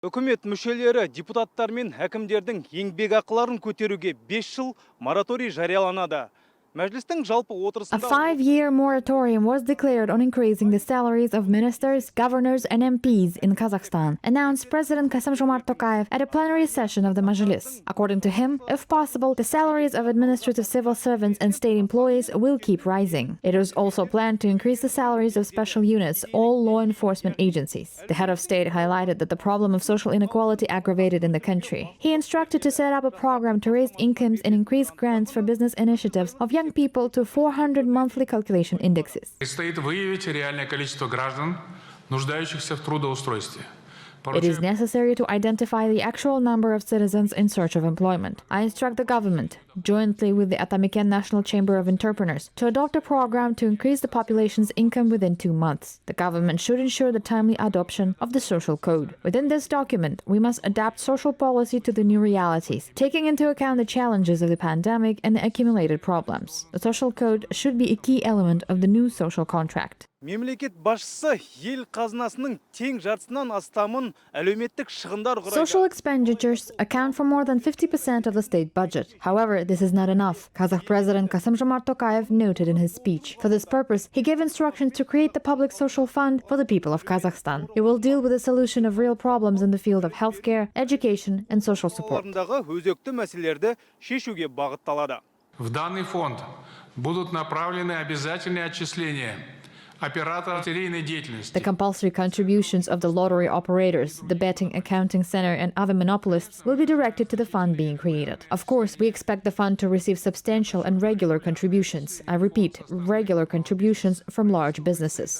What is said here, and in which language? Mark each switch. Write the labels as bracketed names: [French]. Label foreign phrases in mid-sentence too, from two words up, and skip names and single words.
[Kazakh] Үкімет мүшелері, депутаттар мен әкімдердің еңбек ақыларын көтеруге 5 жыл мораторий жарияланады. Мәжілістің жалпы отырысында... [English] A 5-year moratorium was declared on increasing the salaries of ministers, governors and MPs in Kazakhstan, announced President Kassym-Jomart Tokayev at a plenary session of the Mazhilis. According to him, if possible, the salaries of administrative civil servants and state employees will keep rising. It is also planned to increase the salaries of special units, all law enforcement agencies. The head of state highlighted that the problem of social inequality aggravated in the country. He instructed to set up a program to raise incomes and increase grants for business initiatives of young people to 400 monthly calculation indexes. [Russian] Предстоит выявить реальное количество граждан, нуждающихся в трудоустройстве. [English] It is necessary to identify the actual number of citizens in search of employment. I instruct the government, jointly with the Atamiken National Chamber of Entrepreneurs, to adopt a program to increase the population's income within 2 months. The government should ensure the timely adoption of the social code. Within this document, we must adapt social policy to the new realities, taking into account the challenges of the pandemic and the accumulated problems. The social code should be a key element of the new social contract. [Kazakh] Мемлекет басшысы ел қазынасының тең жартысынан астамын әлеуметтік шығындар құрайды. [English] Social expenditures account for more than 50% of the state budget. However, this is not enough. Kazakh President Kassym-Jomart Tokayev noted in his speech. For this purpose, he gave instructions to create the public social fund for the people of Kazakhstan. It will deal with the solution of real problems in the field of healthcare, education and social support. [Kazakh] Өзекті мәселелерді шешуге бағытталады. [Russian] В данный фонд будут направлены обязательные отчисления [English] The compulsory contributions of the lottery operators, the betting accounting center and other monopolists will be directed to the fund being created. Of course, we expect the fund to receive substantial and regular contributions. I repeat, regular contributions from large businesses.